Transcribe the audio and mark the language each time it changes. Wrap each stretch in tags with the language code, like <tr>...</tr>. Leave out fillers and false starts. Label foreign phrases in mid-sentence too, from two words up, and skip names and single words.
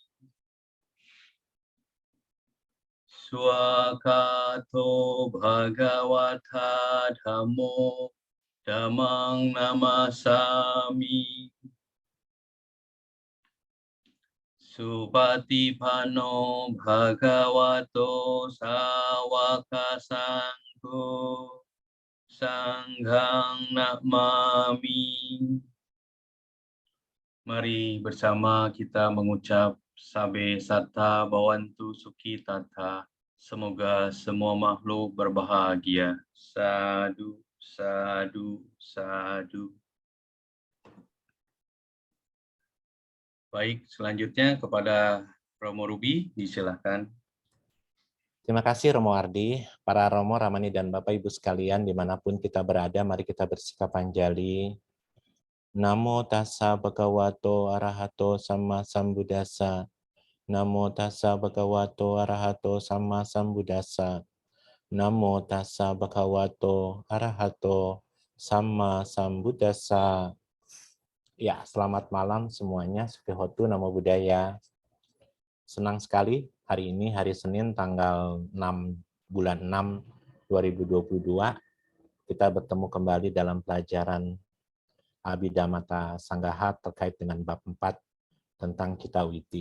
<pi>Swakato Bhagawata Dhammo Dhammang Namasami Supatipano Bhagavato Sawaka Sangho Sanghang Namami.</pi> <id>Mari bersama kita mengucap</id> <pi>Sabe Satta Bhavantu Sukhi Tata.</pi> <id>Semoga semua makhluk berbahagia.</id> <pi>Sadu, sadu, sadu.</pi> <id>Baik, selanjutnya kepada Romo Ruby, disilakan. Terima kasih Romo Ardi, para Romo, Ramani, dan Bapak Ibu sekalian dimanapun kita berada, mari kita bersikap anjali.</id> <pi>Namo tassa bhagavato arahato sama sambuddhassa. Namo tassa bhagavato arahato sama sambuddhassa. Namo tassa bhagavato arahato sama sambuddhassa.</pi> <id>Ya, selamat malam semuanya.</id> <pi>Sukihotu, Namo Buddhaya.</pi> <id>Senang sekali hari ini, hari Senin, tanggal 6 bulan 6 2022. Kita bertemu kembali dalam pelajaran Abhidhamma Sanggaha terkait dengan bab 4 tentang Cittawiti.</id>